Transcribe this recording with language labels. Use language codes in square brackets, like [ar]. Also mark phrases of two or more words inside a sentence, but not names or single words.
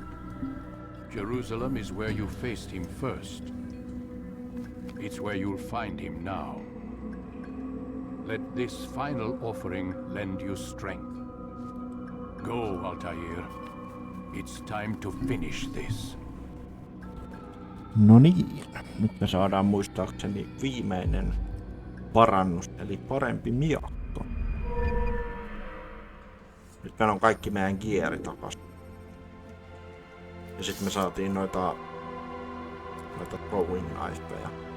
[en] Jerusalem is where you faced him first. It's where you'll find him now. Let this final offering lend you strength. Go, Altair. It's time to finish this. [fi] No niin, nyt me saadaan muistaakseni viimeinen parannus, eli parempi miakka. Nyt meillä on kaikki meidän gieri takas. Ja sitten me saatiin noita [en] throwing knifeja.